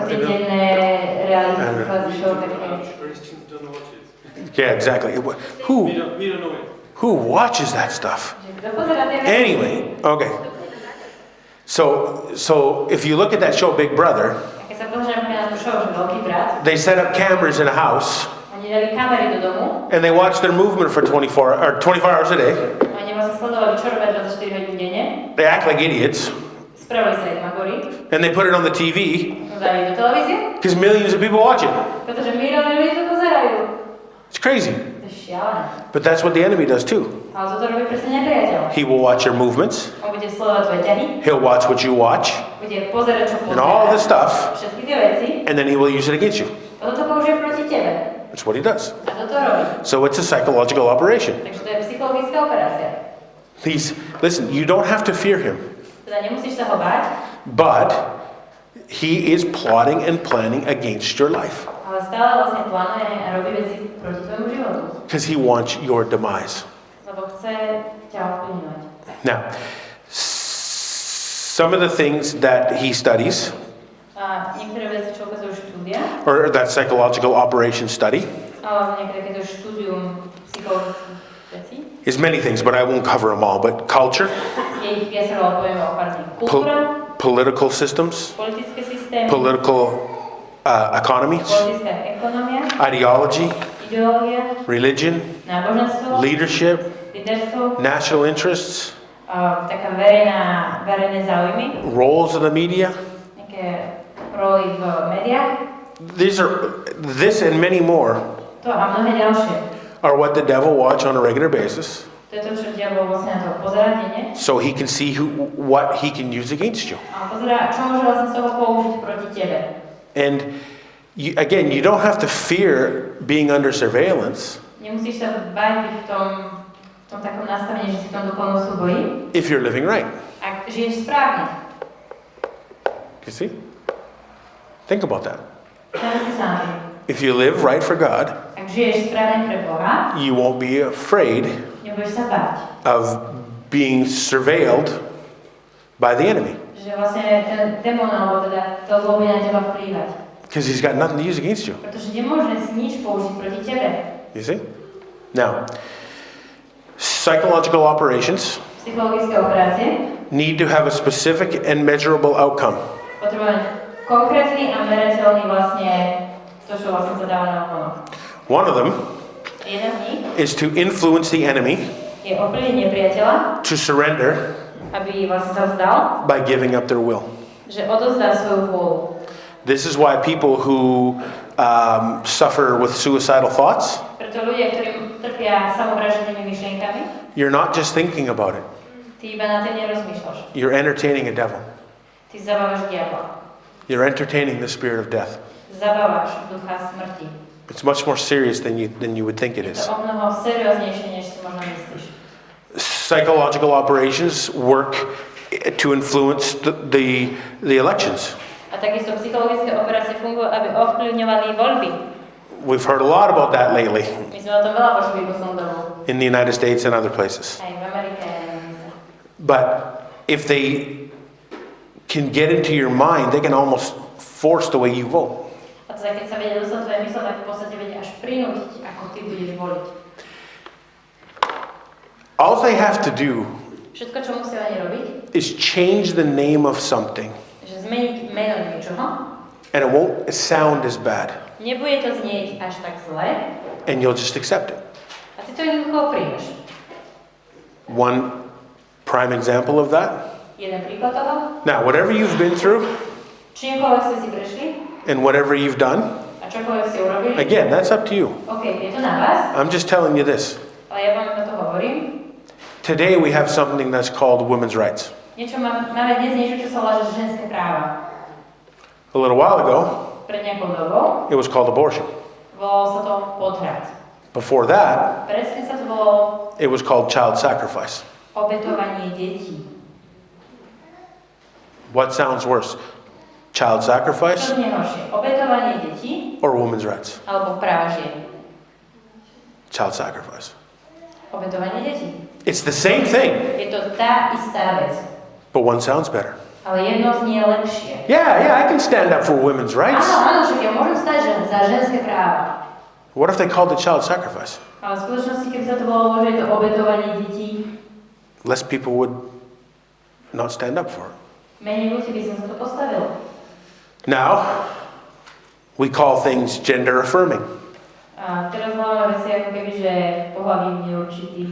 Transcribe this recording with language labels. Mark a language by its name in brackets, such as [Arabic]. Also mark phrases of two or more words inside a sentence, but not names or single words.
[Slovak] Také denné [English] reality show, [Slovak] také... [English] Christians don't know what it is. Yeah, exactly. We don't know it. Who watches that stuff? [Slovak] Kto pozerá tie veci? [English] Anyway, okay. So if you look at that show Big Brother, [Slovak] Keď sa pozrieme na tú show, že Veľký brat, [English] they set up cameras in a house [Slovak] oni dali kamery do domu, [English] and they watch their movement for 24 hours a day. [Slovak] oni vlastne sledovali, čo robia 24 hodín denne, [English] They act like idiots [Slovak] spravili sa ich magori, [English] and they put it on the TV [Slovak] dali do televízie, [English] because millions of people watch it. [Slovak] pretože milióny ľudí to pozerajú. [English] It's crazy. [Slovak] To je šialené. [English] But that's what the enemy does too. [Slovak] Ale toto robí presne nepriateľ. [English] He will watch your movements. [Slovak] On bude sledovať tvoje ťahy, [English] He'll watch what you watch [Slovak] bude pozerať, čo [English] and all this [Slovak] pozeráš, [English] stuff, [Slovak] všetky tie veci, [English] and then he will use it against you. [Slovak] a toto použije proti tebe. [English] That's what he does. [Slovak] A toto robí. [English] So it's a psychological operation. [Slovak] Takže to je psychologická operácia. [English] Listen, you don't have to fear him, [Slovak] Teda nemusíš sa ho báť, [English] but he is plotting and planning against your life [Slovak] ale stále vlastne plánuje a robí veci proti tvojmu životu. [English] because he wants your demise. [Slovak] Lebo chce ťa ovplyvňovať. [English] Now, some of the things that he studies, [Slovak] A niektoré veci, čo ukazujú štúdia, [English] or that psychological operation study, [Slovak] alebo niektoré takéto štúdium psychologických vecí, [English] is many things, but I won't cover them all. But culture, [Slovak] je ich viacero, ale povieme o pár z nich. Kultúra, [English] political systems, [Slovak] politické systémy, [English] political economies, [Slovak] politická ekonomia, [English] ideology, [Slovak] ideológia, [English] religion, [Slovak] náboženstvo, [English] leadership, [Slovak] líderstvo, [English] national interests, [Slovak] taká verejné záujmy, [English] roles in the media. [Slovak] nejaké roly v médiách, [English] This and many more [Slovak] to a mnohé ďalšie. [English] are what the devil watch on a regular basis, [Slovak] To je to, čo diabol vlastne na to pozerá denne. [English] so he can see what he can use against you. [Slovak] A pozerá, čo môže vlastne z toho použiť proti tebe. [English] And again, you don't have to fear being under surveillance [Slovak] Nemusíš sa báť byť v tom takom nastavení, že si v tom duchovnom súboji. [English] if you're living right. [Slovak] Ak žiješ správne, [English] You see? Think about that. [Slovak] si sa na tým. [English] If you live right for God, [Slovak] Ak žiješ správne pre Boha, [English] you won't be afraid [Slovak] nebudeš sa báť. [English] of being surveilled by the enemy [Slovak] Že vlastne ten démon, alebo teda to zlo bude na teba vplývať. [English] because he's got nothing to use against you. [Slovak] Pretože nemôže si nič použiť proti tebe. [English] You see? Now, psychological operations [Slovak] Psychologické operácie [English] need to have a specific and measurable outcome. [Slovak] potrebujeme konkrétny a merateľný vlastne to, čo vlastne sa dáva na okolo. [English] One of them [Slovak] Jedna z nich [English] is to influence the enemy [Slovak] je ovplyvniť nepriateľa, [English] to surrender [Slovak] aby vlastne sa vzdal, [English] by giving up their will. [Slovak] že odozdá svoju vôľu. [English] This is why people who suffer with suicidal thoughts, [Slovak] Preto ľudia, ktorí trpia samovražednými myšlienkami, [English] you're not just thinking about it. [Slovak] ty iba na tým nerozmýšľaš. [English] You're entertaining a devil. [Slovak] Ty zabávaš diabla. [English] You're entertaining the spirit of death. [Slovak] Zabávaš ducha smrti. [English] It's much more serious than you would think it [Slovak] Je [English] is. [Slovak] to o mnoho serióznejšie, než si možno myslíš. [English] Psychological operations work to influence the elections. [Slovak] A takisto psychologické operácie fungujú, aby ovplyvňovali voľby. [English] We've heard a lot about that lately [Slovak] My sme o tom veľa počuli v poslednom dobu. [English] in the United States and other places. [Slovak] Aj v Amerike, aj v Amerike. [English] But if they can get into your mind, they can almost force the way you vote. [Slovak] A teda keď sa vedia dostať tvoje mysle, tak v podstate vedia až prinútiť, ako ty budeš voliť. [English] All they have to do [Slovak] Všetko, čo musia oni robiť, [English] is change the name of something, [Slovak] že zmeniť meno niečoho, [English] and it won't sound as bad, [Slovak] nebude to znieť až tak zle, [English] and you'll just accept it. [Slovak] a ty to jednoducho príjmeš. [English] One prime example of that. [Slovak] Jeden príklad toho, [English] Now, whatever you've been through [Slovak] čímkoľvek ste si prešli [English] and whatever you've done, [Slovak] a čokoľvek ste urobili, [English] again, that's up to you. [Slovak] OK, je to na vás, [English] I'm just telling you this. [Slovak] ale ja vám na to hovorím. [English] Today we have something that's called women's rights. [Slovak] Máme dnes niečo, čo sa volá že ženské práva. [English] A little while ago, [Slovak] Pred nejakou dobou [English] it was called abortion. [Slovak] volalo sa to podhrat. [English] Before that, [Slovak] Predtým sa to volalo [English] it was called child sacrifice. [Slovak] obetovanie detí. [English] What sounds worse? Child [Slovak] Čo [English] sacrifice [Slovak] znie horšie? Obetovanie detí [English] or women's rights? [Slovak] alebo práva žien? [English] Child sacrifice. [Slovak] Obetovanie detí. [English] It's the same thing, [Slovak] Je to tá istá vec, [English] but one sounds better. [Slovak] ale jedno znie lepšie. [English] Yeah, I can stand up for women's rights. [Slovak] Áno, však ja môžem stať za ženské práva. [English] What if they called it child sacrifice? [Slovak] Ale v skutočnosti, keby sa to volalo, že je to obetovanie detí, [English] Less people would not stand up for it. [Slovak] menej ľudí by som sa to postavilo. [English] Now, we call things gender affirming. [Slovak] A teraz máme veci ako keby, že pohlavím neurčitý.